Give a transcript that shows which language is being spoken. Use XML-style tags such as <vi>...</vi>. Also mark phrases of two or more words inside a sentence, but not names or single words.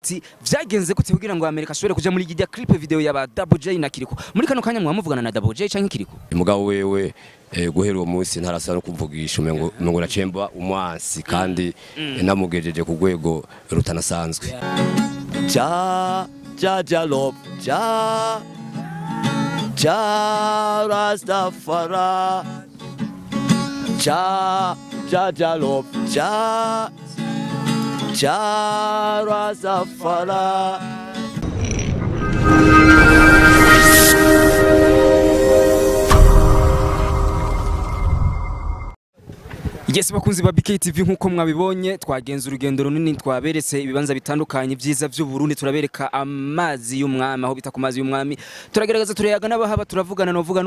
<rn>ati vyagenze gute kugira ngo America ashobore kuja muri gijya clip video ya ba Double J na Kirikou muri kano kanya mwamuvugana na Double J canke Kirikou umugabo wewe guhera uwo munsi ntarasa no kumvugisha umengo nacemba umwansi kandi namugejeje ku rwego rutanasanzwe ja love ja Rastafari ja love ja Rastafari. Yes, bakunzi ba BKTV nkuko mwabibonye twagenza urugendo runini twaberetse ibibanza bitandukanye byiza by'u Burundi turabereka amazi y'umwami aho bita ku mazi y'umwami turagerageza turayaga n'abahaba turavugana no vuga no</rn>